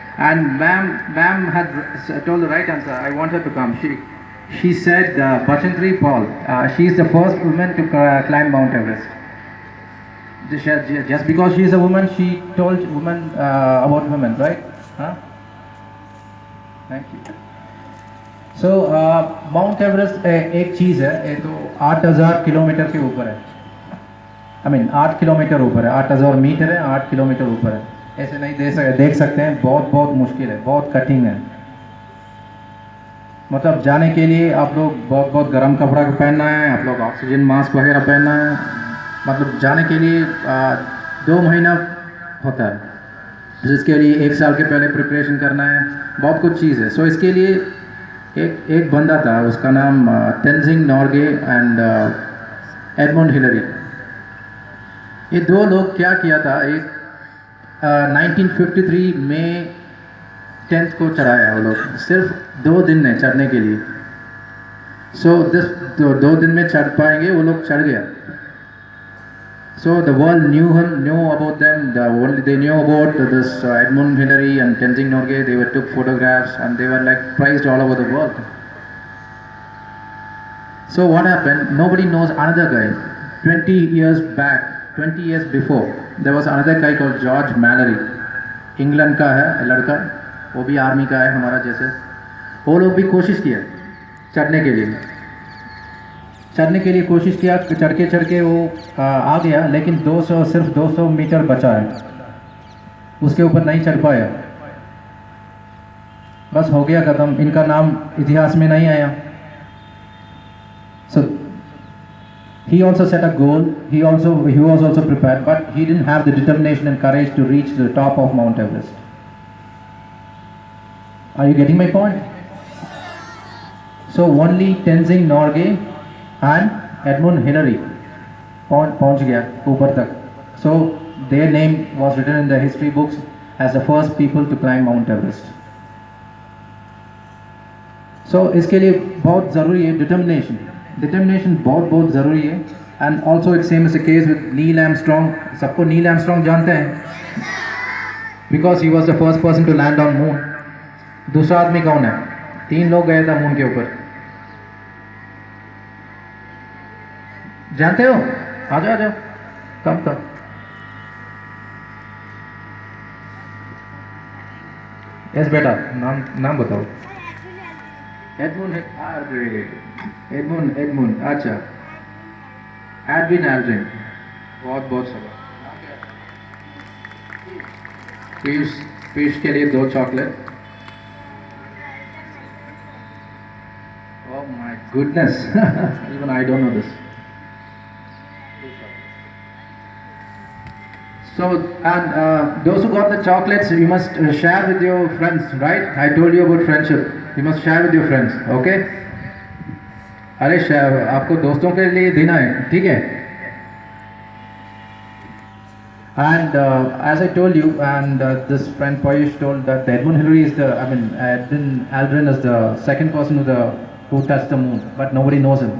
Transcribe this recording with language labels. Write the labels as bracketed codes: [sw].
[en] And ma'am had told the right answer. I want her to come. She said Bachendri Paul. She is the first woman to climb Mount Everest. Just because she is a woman, she told women about women, right? Huh? Thank you. [hi] So Mount Everest एक चीज़ है, ये तो 8,000 kilometre के ऊपर है। [en] I mean [hi] 8 kilometre ऊपर है, 8,000 metre है, 8 किलोमीटर ऊपर है। ऐसे नहीं देख सकते हैं, बहुत मुश्किल है, बहुत कठिन है। मतलब जाने के लिए आप लोग बहुत गर्म कपड़ा पहनना है, आप लोग ऑक्सीजन मास्क वगैरह पहनना है। मतलब जाने के लिए 2 महीना होता है, जिसके लिए 1 साल के पहले प्रिपरेशन करना है, बहुत कुछ चीज़ है। सो इसके लिए एक बंदा था, उसका नाम Tenzing Norgay and Edmund Hillary. ये 2 लोग क्या किया था, एक 1953 में 10th को चढ़ाया वो लोग, सिर्फ 2 दिन में चढ़ने के लिए। सो 2 दिन में चढ़ पाएंगे, वो लोग चढ़ गया। [en] So the world knew about them. They knew about this Edmund Hillary and Tenzing Norgay. They took photographs and they were like prized all over the world. So what happened? Nobody knows another guy. 20 years back, 20 years before, there was another guy called George Mallory. [hi] England का है लड़का, वो भी army का है हमारा जैसे। वो लोग भी कोशिश किया चढ़ने के लिए कोशिश किया, चढ़ के वो आ गया, लेकिन सिर्फ 200 मीटर बचा है, उसके ऊपर नहीं चढ़ पाया, बस हो गया खत्म, इनका नाम इतिहास में नहीं आया। [en] So he also set a goal, he was also prepared, but he didn't have the determination and courage to reach the top of Mount Everest. Are you getting my point? So only Tenzing Norgay and Edmund Hillary पहुंच गया ऊपर तक. So their name was written in the history books as the first people to climb Mount Everest. [hi] So इसके लिए बहुत ज़रूरी है determination बहुत ज़रूरी है. [en] And also it's same as the case with Neil Armstrong. सबको Neil Armstrong जानते हैं because he was the first person to land on moon. [hi] दूसरा आदमी कौन है? 3 लोग गए थे मून के ऊपर, जानते हो? आ जाओ कम यस बेटा, नाम बताओ। एडमुंड, अच्छा, एडविन एल्ड्रिन, बहुत सारा। पीयूष के लिए 2 chocolate. [en] Oh my goodness, even I don't know this. So, and those who got the chocolates, you must share with your friends, right? I told you about friendship. You must share with your friends, okay? [hi] अरे आपको दोस्तों के लिए देना है, ठीक है? [en] And as I told you, and this friend Payush told that Edmund Hillary is Edwin Aldrin is the second person who touched the moon, but nobody knows him.